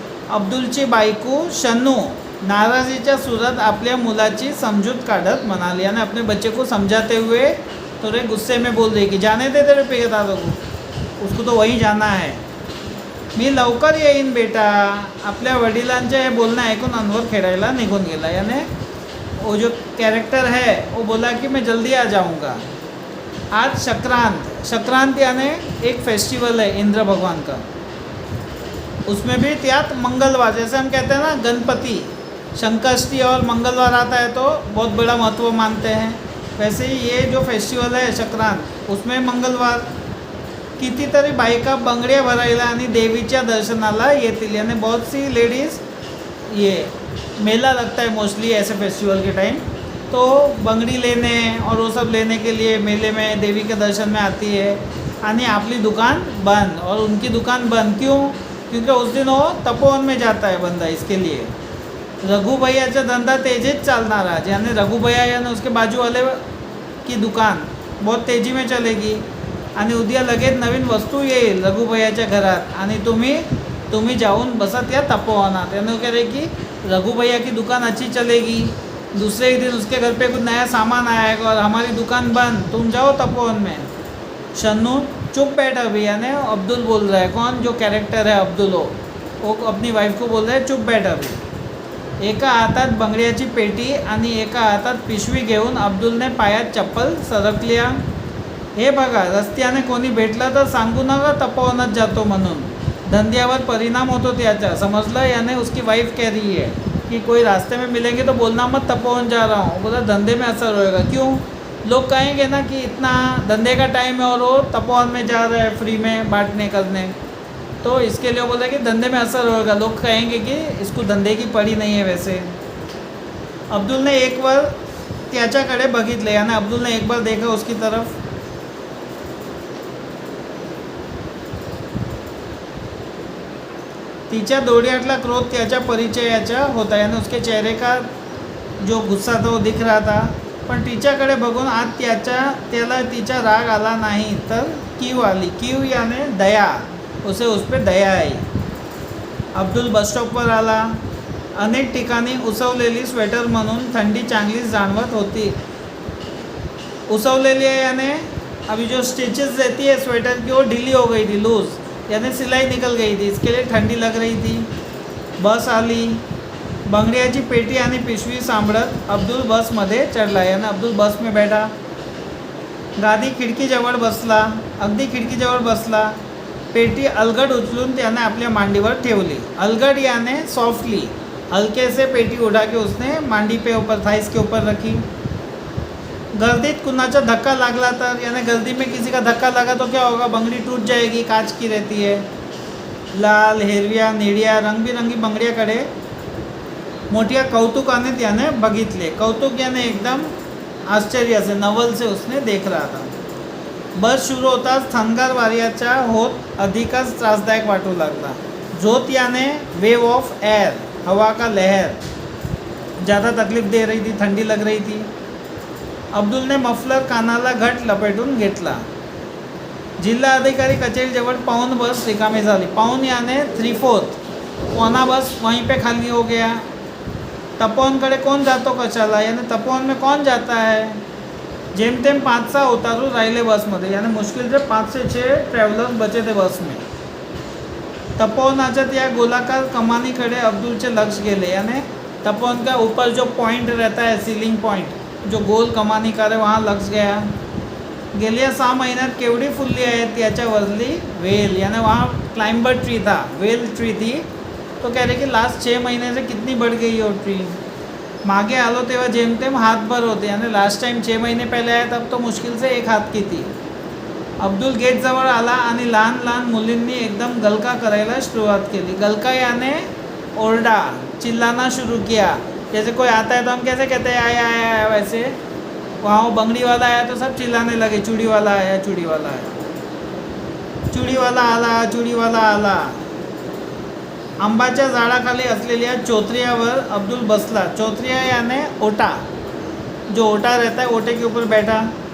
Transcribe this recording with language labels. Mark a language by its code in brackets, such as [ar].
[mr] अब्दुलची बायको शन्नू नाराजीच्या सुरात आपल्या मुलाची समजूत काढत म्हणाली, [hi] यानी अपने बच्चे को समझाते हुए थोड़े गुस्से में बोल रही कि जाने दे तेरे पिता को, उसको तो वही जाना है। [mr] मी लवकर येईन बेटा। आपल्या वडिलांचे हे बोलणं ऐकून अनवर खेळायला निघून गेला, [hi] यानी वो जो कैरेक्टर है वो बोला कि मैं जल्दी आ जाऊंगा। आज संक्रांत यानी एक फेस्टिवल है इंद्र भगवान का, उसमें भी त्यात मंगलवार, जैसे हम कहते हैं ना गणपति संकष्टी और मंगलवार आता है तो बहुत बड़ा महत्व मानते हैं, वैसे ही ये जो फेस्टिवल है संक्रांत, उसमें मंगलवार [mr] कितीतरी बायका बंगड्या भरायला आणि देवीच्या दर्शनाला येतील, [hi] यानी बहुत सी लेडीज़, ये मेला लगता है मोस्टली ऐसे फेस्टिवल के टाइम, तो बंगड़ी लेने और वो सब लेने के लिए मेले में देवी के दर्शन में आती है। [mr] आणि आपली दुकान बंद [hi] और उनकी दुकान बंद क्यों? क्योंकि उस दिन वो तपोवन में जाता है बंदा। [mr] इसके लिए रघु भैयाचा धंदा तेजीत चालणार आज, [hi] यानी रघु भैया यानी उसके बाजू वाले की दुकान बहुत तेजी में चलेगी [mr] आणि उद्या लगेच नवीन वस्तू येईल रघु भैयाच्या घरात आणि तुम्ही जाऊन बसत या तपोवनात। [hi] यानी कह रहे कि रघु भैया की दुकान अच्छी चलेगी, दूसरे ही दिन उसके घर पे कुछ नया सामान आएगा और हमारी दुकान बंद, तुम जाओ तपोवन में। शन्नू चुप बैठ अभी, यानी अब्दुल बोल रहा है, कौन जो कैरेक्टर है अब्दुल, वो अपनी वाइफ को बोल रहा है चुप बैठ अभी। [mr] एका हातात बंगड्याची पेटी आणि एका हातात पिशवी घेऊन अब्दुलने पायात चप्पल सरकल्या। हे बघा रस्त्याने कोणी भेटलं तर सांगू नका तपोवनात जातो म्हणून, धंद्यावर परिणाम होतो त्याचा, समझलं? [hi] यानी उसकी वाइफ कह रही है कि कोई रास्ते में मिलेंगे तो बोलना मत तपोवन जा रहा हूँ, बोला धंधे में असर होएगा। क्यों? लोग कहेंगे ना कि इतना धंधे का टाइम है और वो तपोवन में जा रहा है फ्री में बांटने करने, तो इसके लिए बोला कि धंधे में असर होगा, लोग कहेंगे कि इसको धंधे की पड़ी नहीं है। [mr] वैसे अब्दुलने एक बार त्याच्याकडे बघितले, [hi] यानी अब्दुलने एक बार देखा उसकी तरफ। [mr] तिच्या डोळ्यातला क्रोध त्याच्या परिचयाचा होता, [hi] यानी उसके चेहरे का जो गुस्सा था वो दिख रहा था, [mr] पण तिच्याकडे बघून आज त्याला तिचा राग आला नाही तर कीव आली। [hi] कीव यानी दया, उसे उस पर दया आई। [mr] अब्दुल बस स्टॉपवर आला। अनेक ठिकाणी उसवलेली स्वेटर म्हणून थंडी चांगलीच जाणवत होती। [hi] उसवलेली है यानी अभी जो स्टिचेस रहती है स्वेटर की वो ढीली हो गई थी, लूज़, यानी सिलाई निकल गई थी, इसके लिए ठंडी लग रही थी। [mr] बस आली। बंगड्याची पेटी आणि पिशवी सांभाळत अब्दुल बसमध्ये चढला, [hi] यानी अब्दुल बस में बैठा। [mr] गादी खिडकीजवळ बसला, अगदी खिडकीजवळ बसला। पेटी अलगड उचलून त्याने आपल्या मांडीवर ठेवली। [hi] अलगड यानी सॉफ्टली, हल्के से पेटी उठा के उसने मांडी पे ऊपर, थाइस के ऊपर रखी। [mr] गर्दीत कुनाचा धक्का लागला तर, [hi] यानी गर्दी में किसी का धक्का लगा तो क्या होगा, बंगड़ी टूट जाएगी, कांच की रहती है। [mr] लाल, हिरव्या, निळ्या रंगबिरंगी बंगड्याकडे मोठ्या कौतुकाने त्याने बघितले। [hi] कौतुक यानी एकदम आश्चर्य से, नवल से उसने देख रहा था। [mr] बस शुरू होताच थंगार वाऱ्याचा होत अधिकच त्रासदायक वाटू लागला। [hi] झोत यानी वेव ऑफ एयर, हवा का लहर ज़्यादा तकलीफ दे रही थी, ठंडी लग रही थी। [mr] अब्दुलने मफलर कानाला घट लपेटून घेतला. जिल्हा अधिकारी कचेरीजवळ पाउन बस रिकामी झाली. [hi] पाउन याने 3/4, पौना बस वहीं पे खाली हो गया. तपोवनकडे कौन जातो कशाला, यानी तपोवन में कौन जाता है. [mr] जेमतेम 5-6 उतारू राहिले बसमध्ये, [hi] यानी मुश्किल से 5 से 6 ट्रॅव्हलर्स बचे थे बस में. [mr] तपोवनाच्या त्या गोलाकार कमानीकडे अब्दुलचे लक्ष गेले. [hi] यानी तपोवन का ऊपर जो पॉइंट रहता है, सीलिंग पॉइंट, जो गोल कमानीकार आहे, वहाँ लक्ष गया. [mr] गेल्या 6 महिन्यात केवढी फुलली आहे त्याच्यावरली वेल, [hi] यानी वहाँ क्लाइंबर ट्री था, वेल ट्री थी. तो कह रहे कि लास्ट 6 महीने से कितनी बढ़ गई वो ट्री. [mr] मागे आलो तेव्हा जेमतेम हातभर होते, [hi] यानी लास्ट टाइम 6 महीने पहले आया तब तो मुश्किल से 1 हात की थी. [mr] अब्दुल गेटजवळ आला आणि लहान लहान मुलींनी एकदम गलका करायला सुरुवात केली. [hi] गलका याने ओरडा, चिल्लाना शुरू किया. जैसे कोई आता है तो हम कैसे कहते हैं आया आया आया, वैसे वहाँ वो बंगड़ी वाला आया तो सब चिल्लाने लगे, चूड़ी वाला आया, चूड़ी वाला आया, चूड़ी वाला आला, चूड़ी वाला आला. [mr] आंबाच्या झाडाखाली असलेल्या चौतरियावर अब्दुल बसला. [hi] चौतरिया याने ओटा, जो ओटा रहता है, ओटे के ऊपर बैठा.